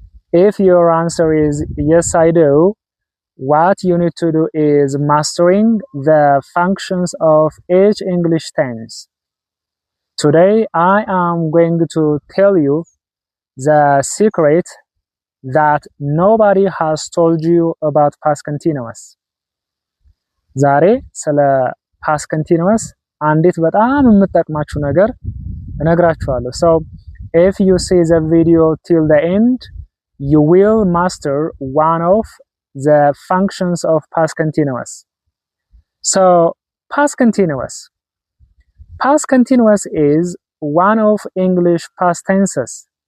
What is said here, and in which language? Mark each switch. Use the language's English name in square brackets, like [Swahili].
[English] If your answer is yes, I do, what you need to do is mastering the functions of each English tense. Today, I am going to tell you the secret that nobody has told you about past continuous. [Amharic] ዛሬ ስለ past continuous አንዲት በጣም የምትጠቅማችሁ ነገር እነግራችኋለሁ. [English] So, if you see the video till the end, you will master one of the functions of past continuous. So, past continuous. Past continuous is one of English past tenses.